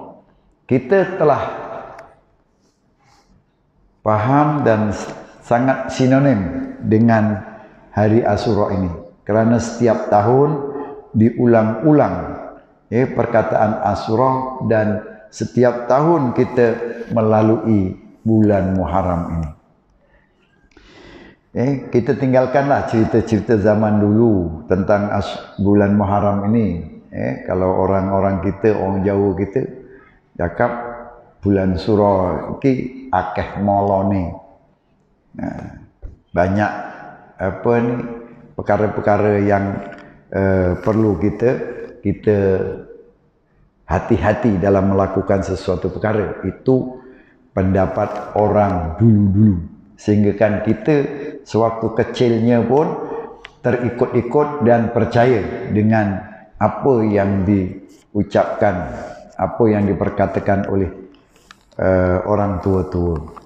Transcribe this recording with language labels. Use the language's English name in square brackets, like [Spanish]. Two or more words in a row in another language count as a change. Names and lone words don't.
[Malay] Kita telah paham dan sangat sinonim dengan hari Ashura ini, kerana setiap tahun diulang-ulang perkataan Ashura, dan setiap tahun kita melalui bulan Muharram ini. Kita tinggalkanlah cerita-cerita zaman dulu tentang bulan Muharram ini. Kalau orang-orang kita, orang Jawa kita cakap [Javanese] bulan Sura iki akeh molone. [Malay] Banyak perkara-perkara yang perlu kita hati-hati dalam melakukan sesuatu perkara. Itu pendapat orang dulu-dulu. Sehingga kan kita sewaktu kecilnya pun terikut-ikut dan percaya dengan apa yang diucapkan, apa yang diperkatakan oleh orang tua-tua.